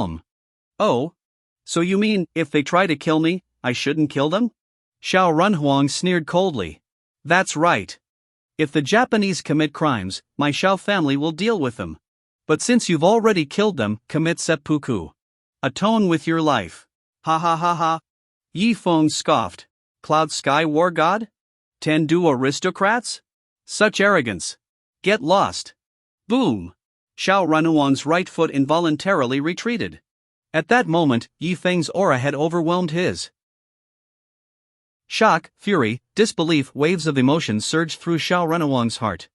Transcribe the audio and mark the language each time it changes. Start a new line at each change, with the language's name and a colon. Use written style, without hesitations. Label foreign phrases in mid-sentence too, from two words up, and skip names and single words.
English: So you mean, if they try to kill me, I shouldn't kill them? Xiao Runhuang sneered coldly. That's right. If the Japanese commit crimes, my Xiao family will deal with them. But since you've already killed them, commit seppuku. Atone with your life. Ha ha ha ha. Yi Feng scoffed. Cloud Sky War God? Tendu aristocrats? Such arrogance. Get lost. Boom. Xiao Runhuang's right foot involuntarily retreated. At that moment, Yi Feng's aura had overwhelmed his. Shock, fury, disbelief, waves of emotion surged through Xiao Runhuang's heart.